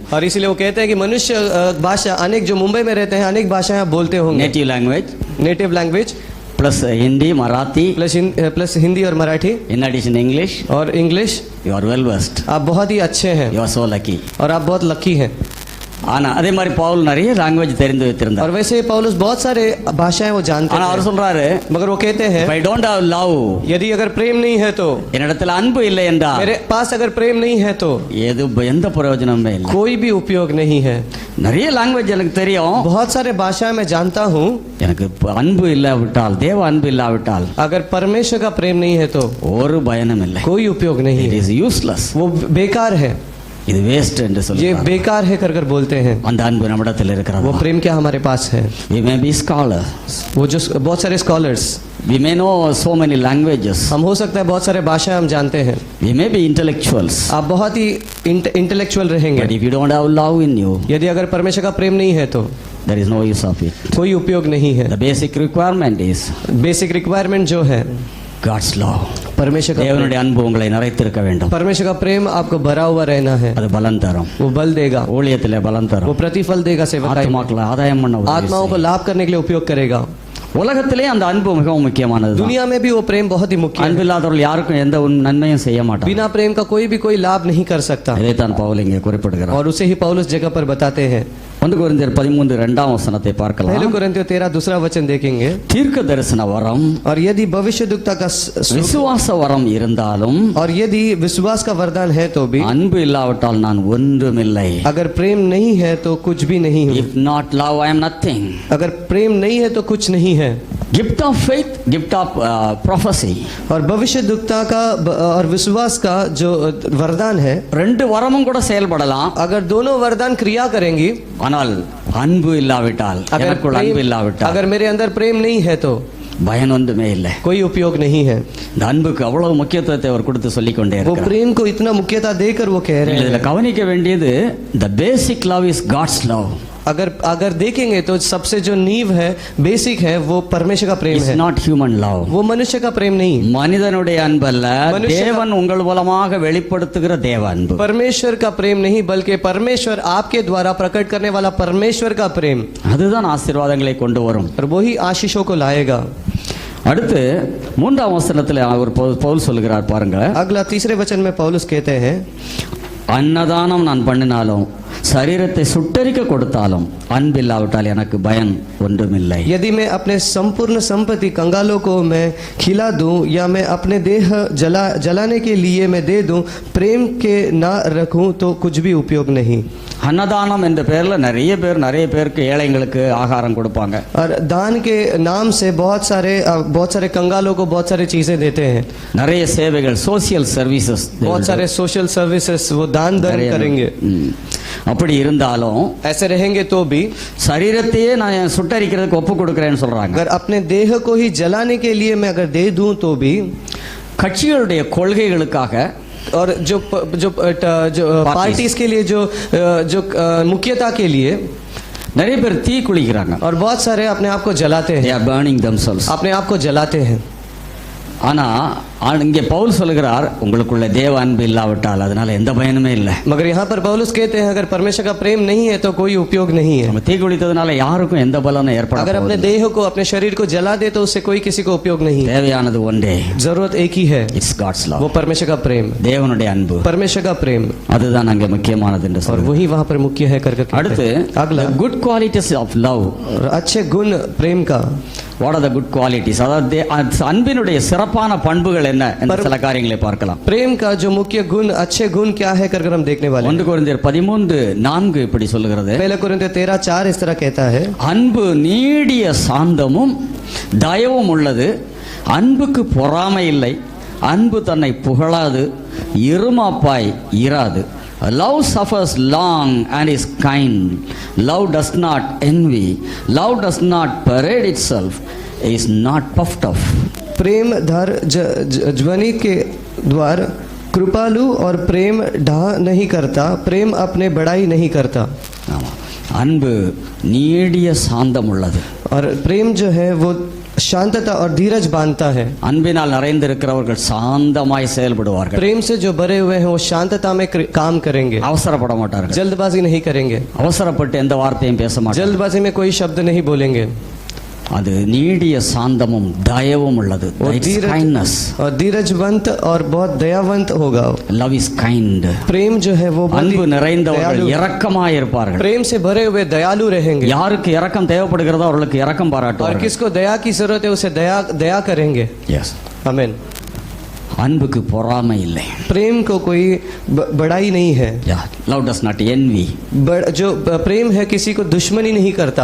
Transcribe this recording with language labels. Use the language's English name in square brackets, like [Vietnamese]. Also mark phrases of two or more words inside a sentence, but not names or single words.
[Hindi] और इसलिए वो कहते हैं कि मनुष्य भाषा अनेक जो मुंबई में रहते हैं अनेक भाषाएं बोलते होंगे। [English] native language, native language [Hindi] प्लस हिंदी, मराठी, प्लस हिंदी और मराठी, [English] in addition English [Hindi] और इंग्लिश। [English] you are well west, [Hindi] आप बहुत ही अच्छे हैं, [English] you are so lucky, [Hindi] और आप बहुत लकी हैं। [Tamil] ஆனா அதே மாதிரி பவுல் நிறைய லாங்குவேஜ் தெரிந்து வைத்திருந்தார். [Hindi] और वैसे पौलुस बहुत सारे भाषाएं वो जानते हैं। [Tamil] அவர் சொல்றாரு, [Hindi] मगर वो कहते हैं [English] I don't have love, [Hindi] यदि अगर प्रेम नहीं है तो, [Tamil] என்னிடத்தில் அன்பு இல்லை என்றால், [Hindi] मेरे पास अगर प्रेम नहीं है तो [Tamil] எந்த பிரயோஜனமே இல்லை, [Hindi] कोई भी उपयोग नहीं है। [Tamil] நிறைய லாங்குவேஜ் எனக்கு தெரியும், [Hindi] बहुत सारे भाषाएं मैं जानता हूँ, [Tamil] எனக்கு அன்பு இல்லாவிட்டால், தேவ அன்பு இல்லாவிட்டால், [Hindi] अगर परमेश्वर का प्रेम नहीं है तो [Tamil] ஒரு பயனும் இல்லை, [Hindi] कोई उपयोग नहीं [English] it [Hindi] है, [English] is useless, [Hindi] वो बेकार है, [Tamil] இது வேஸ்ட் என்று [Hindi] ये [Tamil] சொல்றார். [Hindi] बेकार है कर बोलते हैं। [Tamil] அந்த அன்பு நம்மிடத்தில் இருக்கிறது. [Hindi] वो प्रेम क्या हमारे पास है? [English] We may be scholars, [Hindi] वो जो बहुत सारे स्कॉलर्स, [English] we may know so many languages, [Hindi] हम हो सकता है बहुत सारे भाषाएं हम जानते हैं, [English] we may be intellectuals, [Hindi] आप बहुत ही इंटेलेक्चुअल [English] but [Hindi] रहेंगे, [English] if you don't have love in you, [Hindi] यदि अगर परमेश्वर का प्रेम नहीं है तो [English] there is no use of it. [Hindi] कोई उपयोग नहीं है। [English] The basic requirement is basic requirement [Hindi] जो है [English] God's love. [Hindi] परमेश्वर का [Tamil] தேவனுடைய அன்பு உங்களை நிறைத்திருக்க வேண்டும். [Hindi] परमेश्वर का प्रेम आपको भरा हुआ रहना है, [Tamil] அது பலன் தரும், [Hindi] वो बल देगा, [Tamil] ஊழியத்திலே பலன் [Hindi] वो [Tamil] தரும், [Hindi] प्रतिफल देगा, सेवकाई में [Tamil] ஆத்மாக்களை ஆதாயம் பண்ண உதவி [Hindi] आत्माओं को [Tamil] செய்யும். [Hindi] लाभ करने के लिए उपयोग करेगा। [Tamil] உலகத்திலே அந்த அன்பு மிகவும் முக்கியமானது. [Hindi] दुनिया में भी वो प्रेम बहुत ही मुख्य [Tamil] அன்பு [Hindi] है। [Tamil] இல்லாதவர்கள் யாருக்கும் எந்த நன்மையும் செய்ய மாட்டார். [Hindi] बिना प्रेम का कोई भी कोई लाभ नहीं कर सकता, [Tamil] இதைத்தான் பவுல் இங்கே குறிப்பிடுகிறார். [Hindi] और उसे ही पौलुस जगह पर बताते हैं। [Tamil] 1 கொரிந்தியர் 13:2 பார்க்கலாம். [Hindi] पहले कोरिन्थियों 13 दूसरा वचन देखेंगे। [Tamil] தீர்க்க தரிசன வரம், [Hindi] और यदि भविष्यद्वक्ता का [Tamil] விசுவாச வரம் இருந்தாலும், [Hindi] और यदि विश्वास का वरदान है तो भी, [Tamil] அன்பு இல்லாவிட்டால் நான் ஒன்றுமில்லை. [Hindi] अगर प्रेम नहीं है तो कुछ भी नहीं हूँ, [English] If not love, I am nothing. [Hindi] अगर प्रेम नहीं है तो कुछ नहीं है। [English] Gift of faith, gift of prophecy, [Hindi] और भविष्यद्वक्ता का और विश्वास का जो वरदान है, [Tamil] ரெண்டு வரமும் கூட செயல்படலாம். [Hindi] अगर दोनों वरदान क्रिया करेंगी, [Tamil] ஆனால் அன்பு இல்லாவிட்டால், எனக்குள் அன்பு இல்லாவிட்டால், [Hindi] अगर मेरे अंदर प्रेम नहीं है तो [Tamil] பயன் ஒன்றுமே இல்லை. [Hindi] कोई उपयोग नहीं है। [Tamil] இந்த அன்புக்கு அவ்வளவு முக்கியத்துவத்தை அவர் கொடுத்து சொல்லிக் கொண்டே [Hindi] वो [Tamil] இருக்கிறார். [Hindi] प्रेम को इतना मुख्यता देकर वो कह रहे [Tamil] இதுல [Hindi] हैं। [Tamil] கவனிக்க வேண்டியது, [English] the basic love is God's love. [Hindi] अगर देखेंगे तो सबसे जो नींव है, बेसिक है, वो परमेश्वर का प्रेम [English] It's [Hindi] है, [English] not human love. [Hindi] वो मनुष्य का प्रेम नहीं। [Tamil] மனிதனுடைய அன்பல்ல, மனுஷ- தேவன் உங்கள் மூலமாக வெளிப்படுத்துகிற தேவ அன்பு. [Hindi] परमेश्वर का प्रेम नहीं, बल्कि परमेश्वर आपके द्वारा प्रकट करने वाला परमेश्वर का प्रेम, [Tamil] அதுதான் ஆசீர்வாதங்களை கொண்டு வரும். [Hindi] और वही आशीषों को लाएगा। [Tamil] அடுத்து 3ஆம் வசனத்தில் அவர் பவுல் சொல்லுகிறார் பாருங்க. [Hindi] अगला तीसरे वचन में पौलुस कहते हैं, [Tamil] அன்னதானம் நான் பண்ணினாலும் சரீரத்தை சுட்டரிக்க கொடுத்தாலும் அன்பில்லாவிட்டால் எனக்கு பயன் ஒன்றுமில்லை. [Hindi] यदि मैं अपने संपूर्ण संपत्ति कंगालों को मैं खिला दूं या मैं अपने देह जलाने के लिए मैं दे दूं, प्रेम के ना रखूं तो कुछ भी उपयोग नहीं. [Tamil] அன்னதானம் என்ற பேர்ல நிறைய பேருக்கு ஏழைங்களுக்கு ஆகாரம் கொடுப்பாங்க. [Hindi] और दान के नाम से बहुत सारे कंगालों को बहुत सारे चीजें देते हैं. [Tamil] நிறைய சேவைகள், [English] social services, [Hindi] बहुत सारे [English] social services [Hindi] वो दान धर्म करेंगे. [Tamil] அப்படி இருந்தாலும் [Hindi] ऐसे रहेंगे तो भी [Tamil] சரீரத்தையே நான் சுட்டரிக்கிறதுக்கு ஒப்பு கொடுக்கிறேன்னு சொல்றாங்க. [Hindi] अगर अपने देह को ही जलाने के लिए मैं अगर दे दूं तो भी [Tamil] கட்சிகளுடைய கொள்கைகளுக்காக [Hindi] और जो पार्टीज के लिए जो मुख्यता के लिए [Tamil] நிறைய பேர் தீ குளிக்கிறாங்க. [Hindi] और बहुत सारे अपने आप को जलाते [English] They [Hindi] हैं, [English] are burning themselves. [Hindi] अपने आप को जलाते हैं. [Tamil] ஆனா இங்கே பவுல் சொல்லுகிறார், உங்களுக்குள்ள தேவ அன்பு இல்லாவிட்டால் அதனால எந்த பயனுமே இல்லை. [Hindi] मगर यहाँ पर पौलुस कहते हैं अगर परमेश्वर का प्रेम नहीं है तो कोई उपयोग नहीं है. [Tamil] நம்ம தீ குளித்ததுனால யாருக்கும் எந்த பலனும் ஏற்படாது. [Hindi] अगर अपने देह को अपने शरीर को जला दे तो उससे कोई किसी को उपयोग नहीं है. [Tamil] தேவையானது ஒன்றே, [Hindi] जरूरत एक ही है, [English] it's God's love. [Hindi] वो परमेश्वर का प्रेम, [Tamil] தேவனுடைய அன்பு, [Hindi] परमेश्वर का प्रेम, [Tamil] அதுதான் அங்கே முக்கியமானது என்று [Hindi] और [Tamil] சொல்றார். [Hindi] वही वहाँ पर मुख्य है करके. [Tamil] அடுத்து [Hindi] अगला [English] good qualities of love, [Hindi] अच्छे गुण प्रेम का. [English] what are the good qualities, [Tamil] அதாவது அன்பினுடைய சிறப்பான பண்புகள் என்ன என்ற சில காரியங்களை பார்க்கலாம். [Hindi] प्रेम का जो मुख्य गुण, अच्छे गुण क्या है करके हम देखने वाले हैं. [Tamil] 1 கொரிந்தியர் 13:4 இப்படி சொல்லுகிறது, [Hindi] पहले कोरिन्थियर 13:4 इस तरह कहता है, [Tamil] அன்பு நீடிய சாந்தமும் தயவும் உள்ளது, அன்புக்கு பொறாமை இல்லை, அன்பு தன்னை புகழாது, இருமாப்பாய் இராது. [English] Love suffers long and is kind. Love does not envy. Love does not parade itself. Is not puffed up. [Hindi] प्रेम धर ज्वनि के द्वार, कृपालु और प्रेम ढा नहीं करता, प्रेम अपने बड़ाई नहीं करता. [Tamil] ஆமா, அன்பு நீடிய சாந்தம் உள்ளது. [Hindi] और प्रेम जो है वो शांतता और धीरज बांधता है. [Tamil] அன்பினால் நிறைந்திருக்கிறவர்கள் சாந்தமாய் செயல்படுவார்கள். [Hindi] प्रेम से जो भरे हुए हैं वो शांतता में काम करेंगे, [Tamil] அவசரப்பட மாட்டார்கள். [Hindi] जल्दबाजी नहीं करेंगे, [Tamil] அவசரப்பட்டு எந்த வார்த்தையும் பேச மாட்டார்கள். [Hindi] जल्दबाजी में कोई शब्द नहीं बोलेंगे. [Tamil] அது நீடிய சாந்தமும் தயவும் உள்ளது. [English] kindness. [Hindi] और धीरजवंत और बहुत दयावंत होगा. [English] Love is kind. [Hindi] प्रेम जो है वो [Tamil] அன்பு நிறைந்தவர்கள் இரக்கமாய் இருப்பார்கள். [Hindi] प्रेम से भरे हुए दयालु रहेंगे. [Tamil] யாருக்கு இரக்கம் தேவைப்படுகிறதோ அவர்களுக்கு இரக்கம் [Hindi] और [Tamil] பாராட்டுவார்கள். [Hindi] किसको दया की जरूरत है उसे दया करेंगे. [English] Yes. [Hindi] आमीन. [Tamil] அன்புக்கு பொறாமை இல்லை. [Hindi] प्रेम को कोई बड़ाई नहीं है. [English] Love does not envy. [Hindi] जो प्रेम है किसी को दुश्मनी नहीं करता.